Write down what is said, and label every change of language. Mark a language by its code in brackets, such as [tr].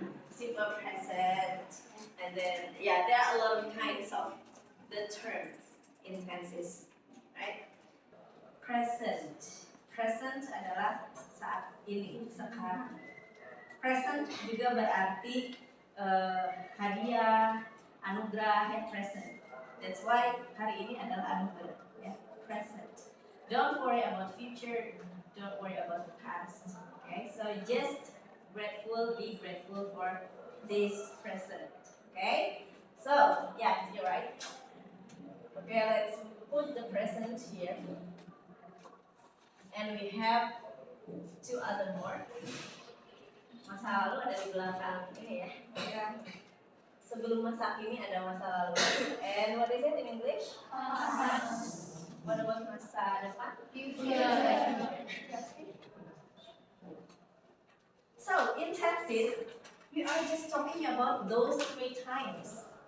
[en] Simple present, and then there are a lot of kinds of the terms in tenses, right? [id] Present adalah saat ini, sekarang. Present juga berarti hadiah, anugerah, present. [en] That's why [id] hari ini adalah anugerah, ya, present. [en] Don't worry about future. Don't worry about the past. Okay, so just grateful. Be grateful for this present. Okay. So yeah, you're right. Okay, let's put the present here, and we have two other more. [id] Masa lalu ada di belakang ini ya. Ya. Sebelum masa kini ada masa lalu. [en] And what is it in English? What about [id] masa depan? [en] So in tenses, we are just talking about those 3 times.